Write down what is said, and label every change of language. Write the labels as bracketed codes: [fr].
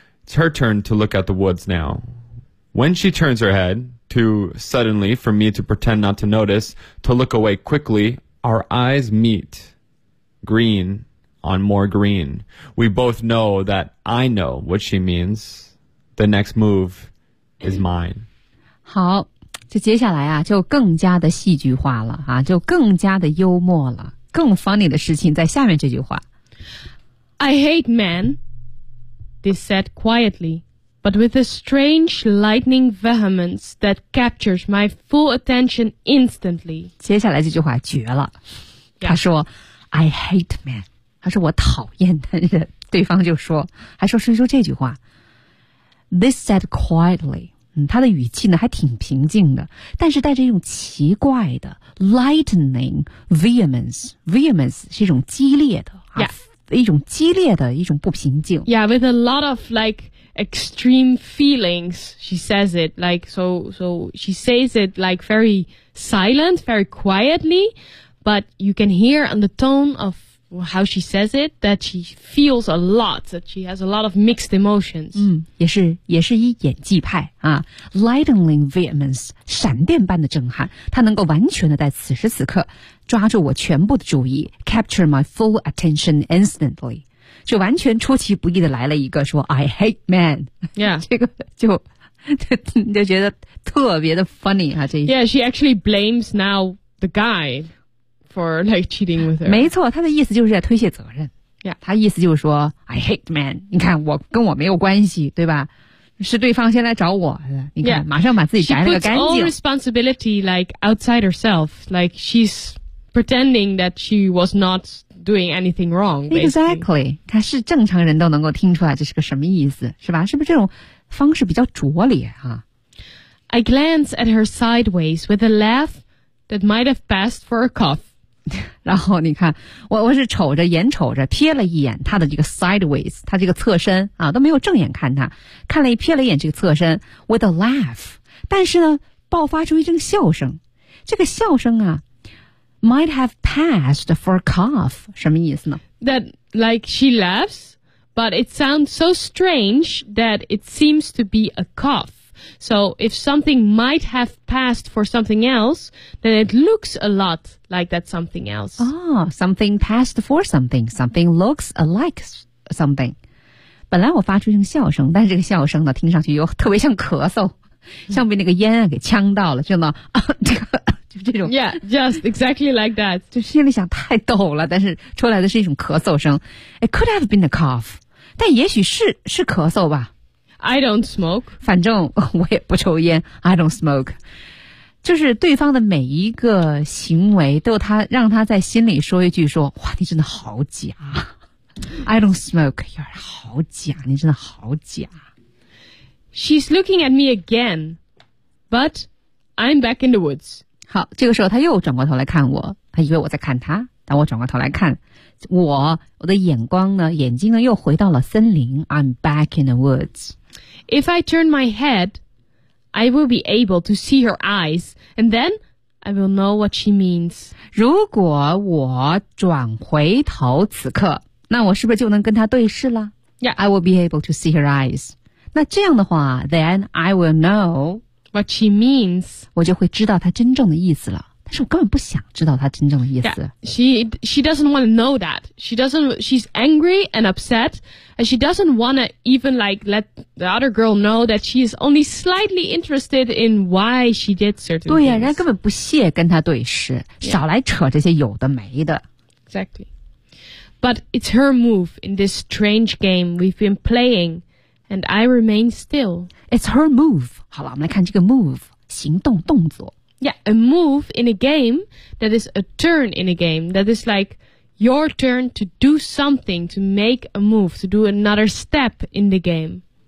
[en] It's her turn to look at the woods now. When she turns her head, too suddenly for me to pretend not to notice, to look away quickly, our eyes meet. Green on more green. We both know that I know what she means. The next move is mine. [zh] 好，这接下来啊，就更加的戏剧化了啊，就更加的幽默了。更 funny 的事情在下面这句话。 [en] I hate men, this said quietly, but with a strange lightning vehemence that captures my full attention instantly. [zh] 接下来这句话绝了。 [en] Yeah. [zh] 他说 [en] I hate men, [zh] 他说我讨厌男人，对方就说，还说说这句话 [en] This said quietly， [zh] 他的语气呢还挺平静的，但是带着一种奇怪的 [en] lightning vehemence [zh] vehemence 是一种激烈的、 [en] yeah. [zh] 一种激烈的一种不平静 [en] Yeah, with a lot of like extreme feelings she says it like so she says it like very silent very quietly but you can hear on the tone of how she says it that she feels a lot that she has a lot of mixed emotions [zh] 也是一演技派啊 [en] lightning vehemence [zh] 闪电般的震撼他能够完全的在此时此刻抓住我全部的注意 [en] capture my full attention instantly [zh] 就完全出其不意的来了一个说 [en] I hate men、 yeah. [zh] 这个就觉得特别的 funny、啊、这 [en] Yeah, she actually blames now the guy for like cheating with her [zh] 没错他的意思就是在推卸责任、 [en] yeah. [zh] 他意思就是说 [en] I hate men [zh] 你看我跟我没有关系对吧是对方先来找我你看、 [en] yeah. [zh] 马上把自己摘了个干净 [en] She puts all responsibility like outside herself like she's pretending that she was notdoing anything wrong、basically. exactly [zh] 看是正常人都能够听出来这是个什么意思是吧是不是这种方式比较拙劣啊 [en] I glance at her sideways with a laugh that might have passed for a cough [zh] 然后你看我是瞅着眼瞅着瞥了一眼他的这个 sideways 他这个侧身啊都没有正眼看他看了一瞥了一眼这个侧身 [en] with a laugh [zh] 但是呢爆发出一阵笑声这个笑声啊 [en] Might have passed for a cough. [zh] 什么意思呢 [en] That, like, she laughs, but it sounds so strange that it seems to be a cough. So, if something might have passed for something else, then it looks a lot like that something else. Oh, something passed for something. Something looks like something. [zh] 本来我发出一种笑声，但是这个笑声呢，听上去又特别像咳嗽，像被那个烟给呛到了，就那啊这个。这种 [en] yeah, just exactly like that. [zh] 就心里想太逗了，但是出来的是一种咳嗽声。 [en] It could have been a cough, [zh] 但也许是咳嗽吧。 [en] I don't smoke. [zh] 反正我也不抽烟。 [en] I don't smoke. [zh] 就是对方的每一个行为都让他在心里说一句说，哇，你真的好假。 [en] I don't smoke. [zh] 有点好假，你真的好假。 [en] She's looking at me again, but I'm back in the woods. [zh] 好这个时候他又转过头来看我他以为我在看他但我转过头来看我的眼光呢眼睛呢又回到了森林 [en] I'm back in the woods If I turn my head I will be able to see her eyes And then I will know what she means [zh] 如果我转回头此刻那我是不是就能跟她对视了 [en] Yeah I will be able to see her eyes [zh] 那这样的话 [en] Then I will know What she means. [zh] 我就会知道她真正的意思了。但是我根本不想知道她真正的意思。 [en] Yeah, she doesn't want to know that. She's angry and upset. And she doesn't want to even like let the other girl know that she is only slightly interested in why she did certain things. [zh] 对呀、啊、人家根本不屑跟她对视。 [en] Yeah. [zh] 少来扯这些有的没的。 [en] Exactly. But it's her move in this strange game we've been playing. And I remain still. It's her move. [zh] 好了，我们来看这个 move， 行动动作。 [en] Yeah, a move in a game that is a turn in a game that is like your turn to do something to make a move to do another step in the game.